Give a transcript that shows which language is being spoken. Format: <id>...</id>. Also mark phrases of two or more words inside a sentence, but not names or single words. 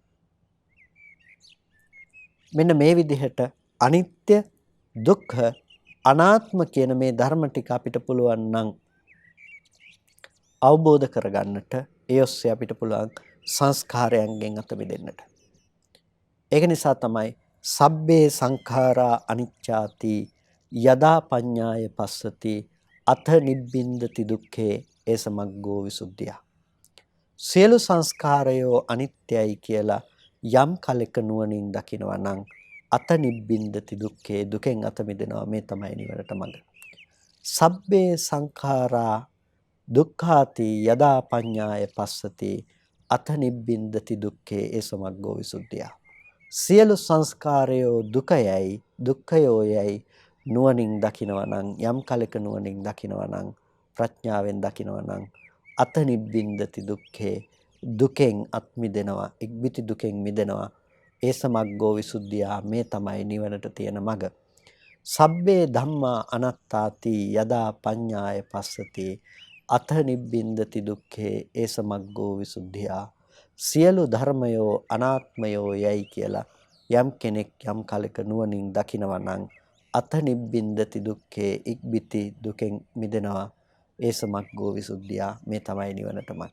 <si>මෙන්න මේ විදිහට අනිත්‍ය, දුක්ඛ, අනාත්ම කියන මේ ධර්ම ටික අපිට පුළුවන් නම් අවබෝධ කරගන්නට, ඒ ඔස්සේ අපිට පුළුවන් සංස්කාරයන්ගෙන් අත මිදෙන්නට. ඒක නිසා තමයි</si> <pi>සබ්බේ සංඛාරා අනිච්චාති යදා පඤ්ඤාය පස්සති අත නිබ්බින්දති දුක්ඛේ ඒස මග්ගෝ විසුද්ධිය.</pi> <si>සියලු සංස්කාරයෝ අනිත්‍යයි කියලා යම් කලක නුවණින් දකිනවා නම්</si> <pi>අත නිබ්බින්දති දුක්ඛේ</pi> <si>දුකෙන් අත මිදෙනවා. මේ තමයි නිවනට මඟ.</si> <pi>සබ්බේ සංඛාරා දුක්ඛාති යදා පඤ්ඤාය පස්සති අත නිබ්බින්දති දුක්ඛේ ඒස මග්ගෝ විසුද්ධිය.</pi> <si>සියලු සංස්කාරයෝ දුකයයි දුක්ඛයෝයයි නුවණින් දකිනවා නම් යම් කලක නුවණින් දකිනවා නම් ප්‍රඥාවෙන් දකිනවා නම්</si> <pi>අත නිබ්බින්දති දුක්ඛේ</pi> <si>දුකෙන් අත් මිදෙනවා, ඉක්බිති දුකෙන් මිදෙනවා.</si> <pi>ඒ සමග්ගෝ විසුද්ධිය</pi> <si>මේ තමයි නිවනට තියෙන මඟ.</si> <pi>සබ්බේ ධම්මා අනාත්තාති යදා පඤ්ඤාය පස්සති අත නිබ්බින්දති දුක්ඛේ ඒ සමග්ගෝ විසුද්ධිය.</pi> <si>සියලු ධර්මයෝ අනාත්මයෝ යයි කියලා යම් කෙනෙක් යම් කලක නුවණින් දකිනවා නම්</si> <pi>අත නිබ්බින්දති දුක්ඛේ</pi> <si>ඉක්බිති දුකෙන් මිදෙනවා.</si> <pi>ඒ සමග්ගෝ විසුද්ධිය</pi> <si>මේ තමයි නිවනට මඟ.</si>